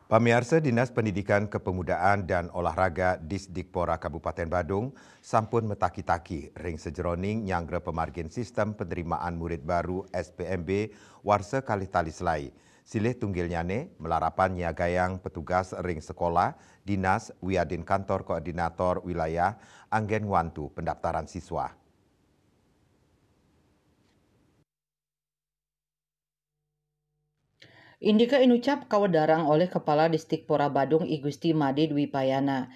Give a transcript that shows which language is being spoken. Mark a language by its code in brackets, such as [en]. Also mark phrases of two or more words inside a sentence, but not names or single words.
[ban] Pamirsa Dinas Pendidikan Kepemudaan dan Olahraga Disdikpora Kabupaten Badung sampun metaki-taki ring sejeroning nyanggra pemargin sistem penerimaan murid baru SPMB warsa kalih tali selai. Silih tunggilnyane melarapan nyagayang petugas ring sekolah, dinas, wiadin kantor koordinator wilayah, anggen wantu pendaftaran siswa. Indika inucap kawedarang oleh Kepala Disdikpora Badung I Gusti Made Dwi Payana.